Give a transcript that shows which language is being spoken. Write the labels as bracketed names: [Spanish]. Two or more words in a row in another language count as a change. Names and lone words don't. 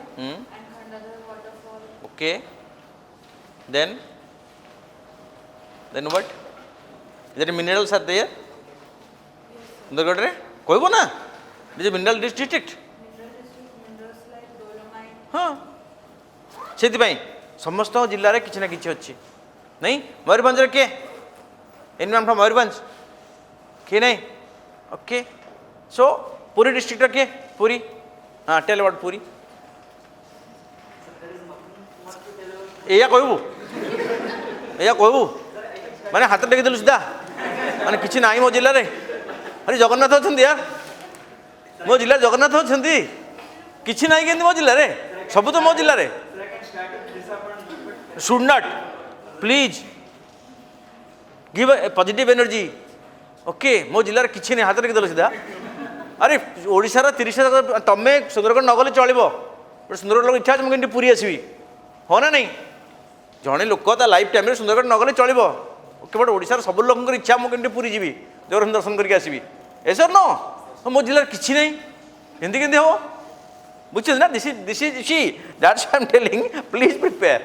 [English] Hmm. and Khandadar waterfall. Okay. Then what? Is there minerals are there? [Odia] ସୁନ୍ଦରଗଡ଼ ରେ? କୋଇବୋ ନା? [English] It is a mineral district. Mineral district, minerals like dolomite. [Odia] हाँ ସେଥିପାଇଁ ସମସ୍ତ ଜିଲ୍ଲାରେ କିଛି ନା କିଛି ଅଛି ନାଇଁ ମୟୂରଭଞ୍ଜରେ କିଏ [English] anyone from Mayurbhanj [Odia] କିଏ ନାହିଁ [English] okay so Puri districtr [Odia] କିଏ ପୁରୀ ହଁ [English] tell about Puri [Odia] ଏଇଆ କହିବୁ ମାନେ ହାତ ଟେକିଦେଲୁ ସିଧା ମାନେ କିଛି ନାହିଁ ମୋ ଜିଲ୍ଲାରେ ଆରେ ଜଗନ୍ନାଥ ଅଛନ୍ତି ୟାର ମୋ ଜିଲ୍ଲାରେ ଜଗନ୍ନାଥ ଅଛନ୍ତି କିଛି ନାହିଁ କେମିତି ମୋ ଜିଲ୍ଲାରେ ସବୁ ତ ମୋ ଜିଲ୍ଲାରେ [English] should not please give a positive energy okay [Odia] ମୋ ଜିଲ୍ଲାରେ କିଛି ନାହିଁ ହାତ ଟେକିଦେଲୁ ସିଧା ଆରେ ଓଡ଼ିଶାର 30,000 ତମେ ସୁନ୍ଦରଗଡ଼ ନ ଗଲେ ଚଳିବ ଗୋଟେ ସୁନ୍ଦରଗଡ଼ ଲୋକ ଇଚ୍ଛା ଅଛି ମୁଁ କେମିତି ପୁରୀ ଆସିବି ହଁ ନା ନାହିଁ ଜଣେ ଲୋକ ତା [English] life timere [Odia] ସୁନ୍ଦରଗଡ଼ ନ ଗଲେ ଚଳିବ [English] okay but [Odia] ଓଡ଼ିଶାର ସବୁ ଲୋକଙ୍କର ଇଚ୍ଛା ମୁଁ କେମିତି ପୁରୀ ଯିବି ଜଗନ୍ନାଥ ଦର୍ଶନ କରିକି ଆସିବି ଏସର ନ ମୋ ଜିଲ୍ଲାରେ କିଛି ନାହିଁ ଏମିତି କେମିତି ହେବ ବୁଝୁଛନ୍ତି ନା [English] this is see that's I am telling please prepare